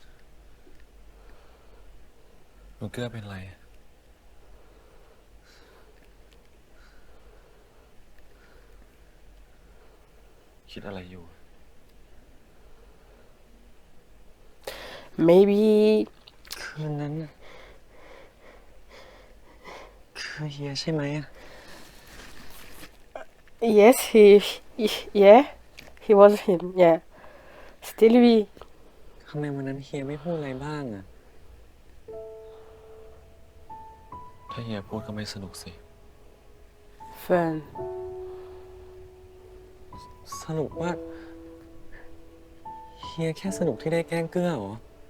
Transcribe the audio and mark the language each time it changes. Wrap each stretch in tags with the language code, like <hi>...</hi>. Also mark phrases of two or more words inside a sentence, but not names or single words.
<th>หนูเกลือเป็นไร คิดอะไรอยู่</th> <en>Maybe.</en> <th>คืนนั้นน่ะคือเฮียใช่ไหมอะ</th> <en>Yes, yeah, he was him, yeah.</en> <fr>C'était lui.</fr> <th>ทำไมวันนั้นเฮียไม่พูดอะไรบ้างอะ ถ้าเฮียพูดก็ไม่สนุกสิ</th> <en>Fun.</en> <th>สรุปว่าเฮียแค่สนุกที่ได้แกล้งเกื้อเหรอ</th>